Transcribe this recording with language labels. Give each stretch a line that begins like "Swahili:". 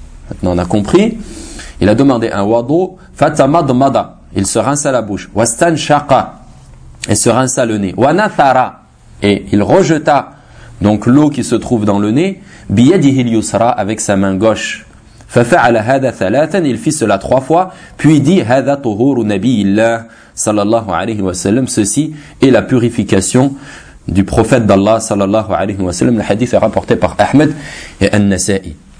French: Maintenant on a compris, il a demandé un wadou. Fatamadmada, il se rinça la bouche. Wastanshaqa, il se rinça le nez. Wanathara, et il rejeta donc l'eau qui se trouve dans le nez.
Arabic: Biyadihi al-yusra, avec sa main gauche. فَفَعَلَ هَذَا ثَلَاثًا,
French: il fit cela 3 fois, puis dit
Arabic: هَذَا طُهُورُ نَبِيِّ اللَّهِ صَلَى اللَّهُ عَلَيْهِ وَسَلَّمْ,
French: ceci est la purification du prophète d'Allah صَلَى اللَّهُ عَلَيْهِ وَسَلَّمْ. Le hadith est rapporté par Ahmed et An-Nasa'i.